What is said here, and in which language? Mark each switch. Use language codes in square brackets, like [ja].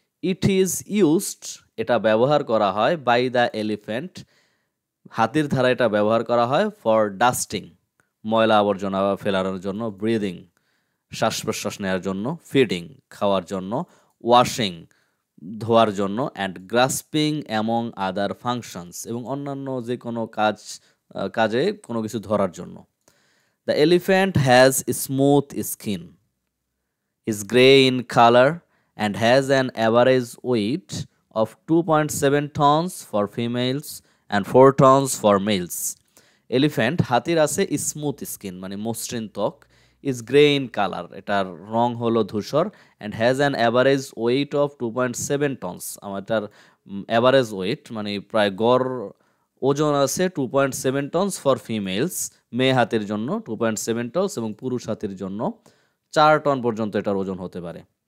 [en] it is used, [bn] এটা ব্যবহার করা হয়, [en] by the elephant, [bn] হাতির দ্বারা এটা ব্যবহার করা হয়, [en] for dusting, [bn] ময়লা আবর্জনা ফেলানোর জন্য, ব্রিদিং, শ্বাস প্রশ্বাস নেওয়ার জন্য, ফিডিং, খাওয়ার জন্য, ওয়াশিং, ধোয়ার জন্য, [en] and grasping among other functions, [bn] এবং অন্যান্য যে কোনো কাজে কোনো কিছু ধরার জন্য। [en] The elephant has smooth skin, is grey in color, and has an average weight of 2.7 tons for females and 4 tons for males. [bn] Elephant হাতির আছে স্মুথ স্কিন মানে মসৃণ ত্বক, [en] is grey in colour, [bn] এটার রং হলো ধূসর, [en] and has an average weight of 2.7 tons, [bn] এটার average wait মানে প্রায় গড় ওজন আছে 2.7 টনস [en] for females, [bn] মেয়ে হাতির জন্য 2.7 টনস, এবং পুরুষ হাতির জন্য 4 টন পর্যন্ত এটার ওজন হতে পারে।